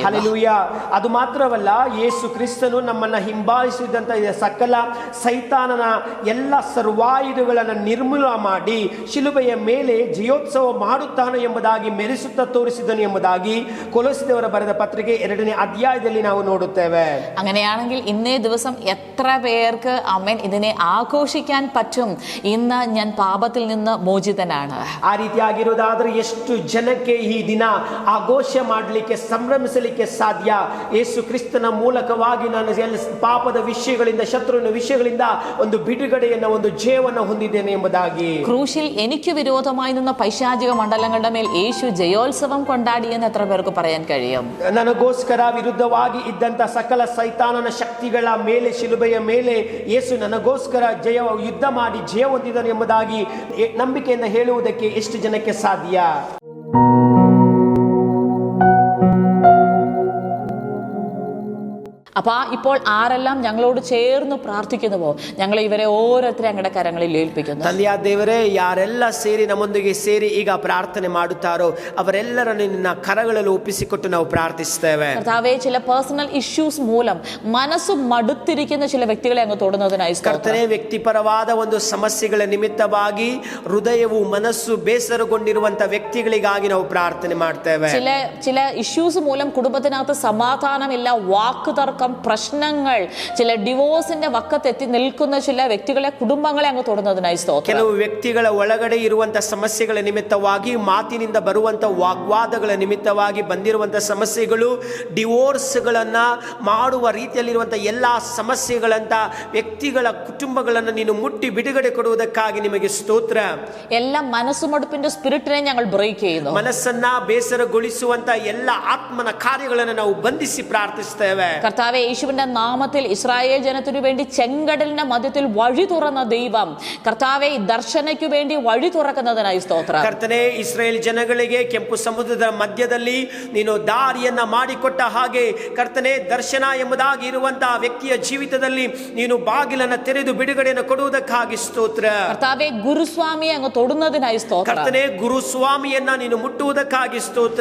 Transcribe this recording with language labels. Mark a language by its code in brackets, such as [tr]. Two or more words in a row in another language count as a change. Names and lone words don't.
[kn] ಹಲ್ಲೆಲೂಯ. ಅದು ಮಾತ್ರವಲ್ಲ, ಯೇಸು ಕ್ರಿಸ್ತನು ನಮ್ಮನ್ನ ಹಿಂಬಾಲಿಸಿದಂತ ಸಕಲ ಸೈತಾನನ ಎಲ್ಲ ಸರ್ವಾಯುಧಗಳನ್ನು ನಿರ್ಮೂಲ ಮಾಡಿ ಶಿಲುಬೆಯ ಮೇಲೆ ಜಯೋತ್ಸವ ಮಾಡುತ್ತಾನೆ ಎಂಬುದಾಗಿ ಮೆರೆಸುತ್ತಾ ತೋರಿಸಿದನು ಎಂಬುದಾಗಿ ಕೊಲೊಸ್ಸೆಯವರ ಬರೆದ ಪತ್ರಿಕೆ 2ನೇ ಅಧ್ಯಾಯದಲ್ಲಿ ನಾವು ನೋಡುತ್ತೇವೆ. [ml] അങ്ങനെയാണെങ്കിൽ ഇന്നേ ദിവസം എത്ര പേർക്ക് ആമേൻ ഇതിനെ ആഘോഷിക്കാൻ പറ്റും, ഇന്ന് ഞാൻ പാപത്തിൽ നിന്ന് മോചിതനാണ്? [kn] ಆ ರೀತಿಯಾಗಿರೋದಾದ್ರೆ ಎಷ್ಟು ಜನಕ್ಕೆ ಈ ದಿನ ಆಘೋಷ ಮಾಡಲಿಕ್ಕೆ, ಸಂಭ್ರಮಿಸಲಿಕ್ಕೆ ಸಾಧ್ಯ? ಯೇಸು ಕ್ರಿಸ್ತನ ಮೂಲಕವಾಗಿ ನಾನು ಪಾಪದ ವಿಷಯಗಳಿಂದ, ಶತ್ರುವಿನ ವಿಷಯಗಳಿಂದ ಒಂದು ಬಿಡುಗಡೆಯನ್ನ, ಒಂದು ಜಯವನ್ನು ಹೊಂದಿದ್ದೇನೆ ಎಂಬುದಾಗಿ. [ml] ക്രൂശിൽ എനിക്ക് വിരോധമായി നിന്ന പൈശാചിക മണ്ഡലങ്ങളുടെ മേൽ യേശു ജയോത്സവം കൊണ്ടാടി എന്ന് എത്ര പേർക്ക് പറയാൻ കഴിയും? [kn] ನನಗೋಸ್ಕರ ವಿರುದ್ಧವಾಗಿ ಇದ್ದಂತ ಸಕಲ ಸೈತಾನನ ಶಕ್ತಿಗಳ ಮೇಲೆ, ಶಿಲುಬೆಯ ಮೇಲೆ ಯೇಸು ನನಗೋಸ್ಕರ ಯುದ್ಧ ಮಾಡಿ ಜಯ ಹೊಂದಿದನು ಎಂಬುದಾಗಿ ನಂಬಿಕೆಯಿಂದ ಹೇಳುವುದಕ್ಕೆ ಎಷ್ಟು ಜನಕ್ಕೆ ಸಾಧ್ಯ? [ml] അപ്പൊ ഇപ്പോൾ ആരെല്ലാം ഞങ്ങളോട് ചേർന്ന് പ്രാർത്ഥിക്കുന്നുവോ, ഞങ്ങൾ ഇവരെ ഓരോരുത്തരെ ഞങ്ങളുടെ കരങ്ങളിൽ ഏൽപ്പിക്കുന്നു. [kn] ತಂದೆಯ ದೇವರೇ, ಯಾರೆಲ್ಲ ಸೇರಿ ನಮ್ಮೊಂದಿಗೆ ಸೇರಿ ಈಗ ಪ್ರಾರ್ಥನೆ ಮಾಡುತ್ತಾರೋ ಅವರೆಲ್ಲರನ್ನು ನಿನ್ನ ಕರಗಳಲ್ಲಿ ಒಪ್ಪಿಸಿಕೊಟ್ಟು ನಾವು ಪ್ರಾರ್ಥಿಸ್ತೇವೆ. [ml] കർത്താവേ, ചില [en] personal issues [ml] മൂലം മനസ്സ് മടുത്തിരിക്കുന്ന ചില വ്യക്തികളെ അങ്ങ് തൊടുന്നതിനായി [kn] ಕರ್ತನೇ, ವ್ಯಕ್ತಿಪರವಾದ ಒಂದು ಸಮಸ್ಯೆಗಳ ನಿಮಿತ್ತವಾಗಿ ಹೃದಯವು, ಮನಸ್ಸು ಬೇಸರಗೊಂಡಿರುವಂತ ವ್ಯಕ್ತಿಗಳಿಗಾಗಿ ನಾವು ಪ್ರಾರ್ಥನೆ ಮಾಡ್ತೇವೆ. [ml] ചില ഇഷ്യൂസ് മൂലം കുടുംബത്തിനകത്ത് സമാധാനമില്ല, വാക്ക് തർക്കം, പ്രശ്നങ്ങൾ, ചില ഡിവോഴ്സിന്റെ വക്കത്തെത്തി നിൽക്കുന്ന ചില വ്യക്തികളെ, കുടുംബങ്ങളെ അങ്ങ് തൊടുന്നതിനായി സ്തോത്രം. [kn] ಕೆಲವು ವ್ಯಕ್ತಿಗಳ ಒಳಗಡೆ ಇರುವಂತ ಸಮಸ್ಯೆಗಳ ನಿಮಿತ್ತವಾಗಿ, ಮಾತಿನಿಂದ ಬರುವಂತ ವಾಗ್ವಾದಗಳ ನಿಮಿತ್ತವಾಗಿ ಬಂದಿರುವಂತ ಸಮಸ್ಯೆಗಳು, ಡಿವೋರ್ಸ್ಗಳನ್ನ ಮಾಡುವ ರೀತಿಯಲ್ಲಿರುವಂತ ಎಲ್ಲಾ ಸಮಸ್ಯೆಗಳಂತ ವ್ಯಕ್ತಿಗಳ ಕುಟುಂಬಗಳನ್ನು ನೀನು ಮುಟ್ಟಿ ಬಿಡುಗಡೆ ಕೊಡುವುದಕ್ಕಾಗಿ ನಿಮಗೆ ಸ್ತೋತ್ರ. [ml] ಎಲ್ಲ മനസ്സുമടുപ്പിന്റെ സ്പിരിറ്റിനെ ഞങ്ങൾ ബ്രേക്ക് ചെയ്യുന്നു. [kn] ಮನಸ್ಸನ್ನ ಬೇಸರಗೊಳಿಸುವಂತ ಎಲ್ಲ ಆತ್ಮನ ಕಾರ್ಯಗಳನ್ನು ನಾವು ಬಂಧಿಸಿ ಪ್ರಾರ್ಥಿಸ್ತೇವೆ. [ml] കർത്താവേ, കർത്താവെ, യേശുവിന്റെ നാമത്തിൽ ഇസ്രായേൽ ജനത്തിനു വേണ്ടി ചെങ്കടലിന്റെ മധ്യത്തിൽ വഴി തുറന്ന ദൈവം, കർത്താവെ, ദർശനയ്ക്കു വേണ്ടി വഴി തുറക്കുന്നതിനായി സ്തോത്രം. [kn] ಕರ್ತನೇ, ಇಸ್ರಾಯೇಲ್ ಜನಗಳಿಗೆ ಕೆಂಪು ಸಮುದ್ರದ ಮಧ್ಯದಲ್ಲಿ ನೀನು ದಾರಿಯನ್ನ ಮಾಡಿಕೊಟ್ಟ ಹಾಗೆ ಕರ್ತನೇ, ದರ್ಶನ ಎಂಬುದಾಗಿ ಇರುವಂತಹ ವ್ಯಕ್ತಿಯ ಜೀವಿತದಲ್ಲಿ ನೀನು ಬಾಗಿಲನ್ನ ತೆರೆದು ಬಿಡುಗಡೆಯನ್ನು ಕೊಡುವುದಕ್ಕಾಗಿ ಸ್ತೋತ್ರ. [ml] കർത്താവെ, ഗുരുസ്വാമിയെ അങ്ങ് തൊടുന്നതിനായി സ്തോത്രം. [kn] ಕರ್ತನೇ, ಗುರುಸ್ವಾಮಿಯನ್ನ ನೀನು ಮುಟ್ಟುವುದಕ್ಕಾಗಿ ಸ್ತೋತ್ರ.